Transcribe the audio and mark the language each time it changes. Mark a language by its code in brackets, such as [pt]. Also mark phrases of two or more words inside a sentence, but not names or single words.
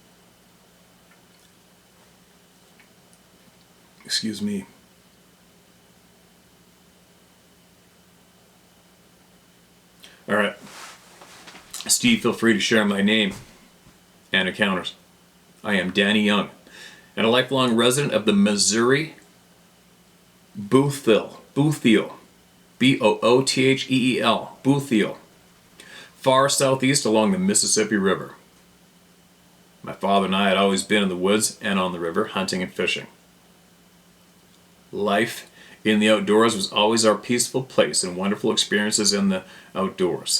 [en] Excuse me. All right. Steve, feel free to share my name and encounters. I am Danny Young, and a lifelong resident of the Missouri Bootheel, B-O-O-T-H-E-E-L, Bootheel, far southeast along the Mississippi River. My father and I had always been in the woods and on the river, hunting and fishing. Life in the outdoors was always our peaceful place and wonderful experiences in the outdoors.